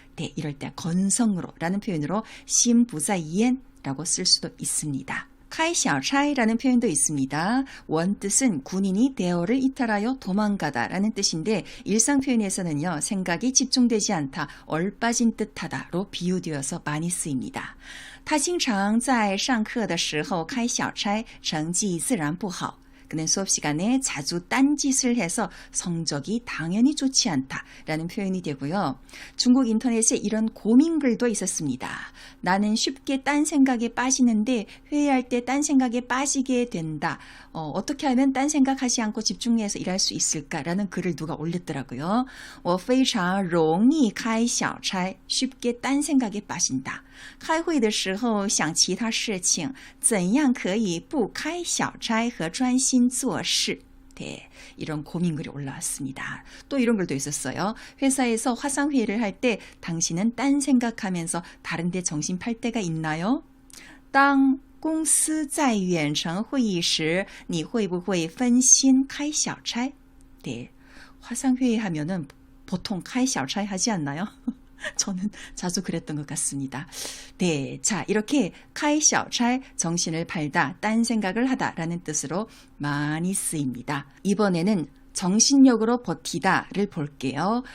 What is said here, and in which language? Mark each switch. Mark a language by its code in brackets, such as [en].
[ko] 네, 이럴 때 건성으로 라는 표현으로 心不在焉라고 쓸 수도 있습니다. 开小差라는 표현도 있습니다. 원뜻은 군인이 대어를 이탈하여 도망가다 라는 뜻인데 일상 표현에서는요. 생각이 집중되지 않다, 얼빠진 듯하다로 비유되어서 많이 쓰입니다. [zh] 他经常在上课的时候开小差，成绩自然不好。 [ko] 그는 수업 시간에 자주 딴짓을 해서 성적이 당연히 좋지 않다라는 표현이 되고요. 중국 인터넷에 이런 고민글도 있었습니다. 나는 쉽게 딴 생각에 빠지는데 회의할 때 딴 생각에 빠지게 된다. 어떻게 하면 딴 생각하지 않고 집중해서 일할 수 있을까라는 글을 누가 올렸더라고요. [zh] 我非常容易开小差, [ko] 쉽게 딴 생각에 빠진다. [zh] 开会的时候想其他事情，怎样可以不开小差和专心做事? [ko] 네, 이런 고민글이 올라왔습니다. 또 이런 글도 있었어요. 회사에서 화상회의를 할 때 당신은 딴 생각하면서 다른 데 정신 팔 때가 있나요? [zh] 当公司在远程会议时你会不会分心开小差? [ko] 네, 화상회의 하면은 보통 开小差 하지 않나요? 저는 자주 그랬던 것 같습니다. 네, 자 이렇게 开小差 정신을 팔다, 딴 생각을 하다라는 뜻으로 많이 쓰입니다. 이번에는 정신력으로 버티다를 볼게요.